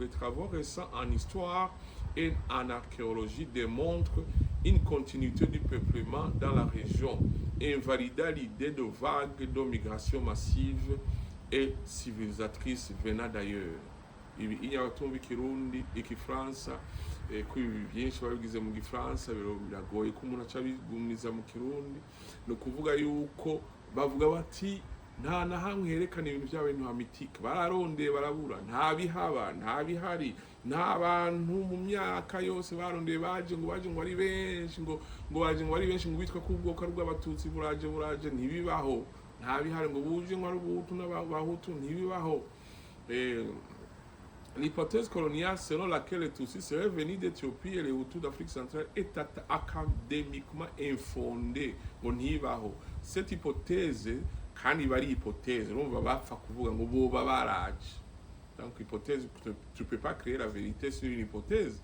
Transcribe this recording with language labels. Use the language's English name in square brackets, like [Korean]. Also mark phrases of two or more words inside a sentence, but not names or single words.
[French] Les travaux récents en histoire et en archéologie démontrent une continuité du peuplement dans la région, invalidant l'idée de vagues de migration massive et civilisatrice venant d'ailleurs. Il y a un [Rundi] Kirundi et Kifaransa ko byinshi babigize mu Gifaransa biragoye ko umuntu acabigumiza mu Kirundi no kuvuga yuko bavuga bati nta na hamwe herekana ibintu by'abantu hamitike bararondeye barabura nta bihaba nta bihari nta bantu mu myaka yose barondeye baje ngo ari benshi ngo ari benshi ngo bitwa kubwoka rw'abatutsi buraje ntibibaho nta bihari ngo buje ngo ari ubutu n'abahutu ntibibaho. [French] L'hypothèse coloniale selon laquelle les Tutsis seraient venus d'Éthiopie et les Hutus d'Afrique centrale est académiquement infondée. Cette hypothèse, quand il va dire hypothèse, on va pas faire donc, hypothèse, tu ne peux pas créer la vérité sur une hypothèse.